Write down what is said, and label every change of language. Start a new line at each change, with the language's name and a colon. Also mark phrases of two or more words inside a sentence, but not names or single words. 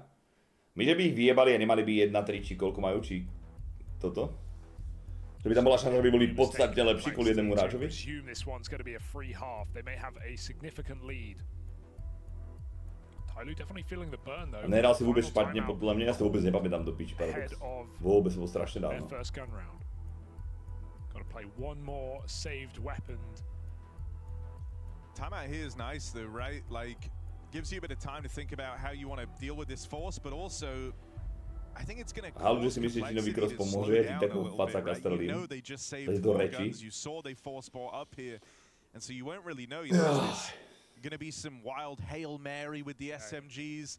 Slovak: My, že by ich vyjebali a nemali by 1-3, či koľko majú, či toto? Že by tam bola šanca, že by boli podstatne lepší kvôli jednému hráčovi? A nehral si vôbec špatne, podľa mňa, ja si to vôbec nepamätám do piči, paradox. Vôbec, to bolo strašne dávno.
English: Timeout here is nice though, right? Like, gives you a bit of time to think about how you want to deal with this force, but also I think it's going to cause Complexity to slow down a little bit, right? You know they just saved 4 guns, you saw they force bought up here, and so you won't really know, you know, there's going to be some wild Hail Mary with the SMGs.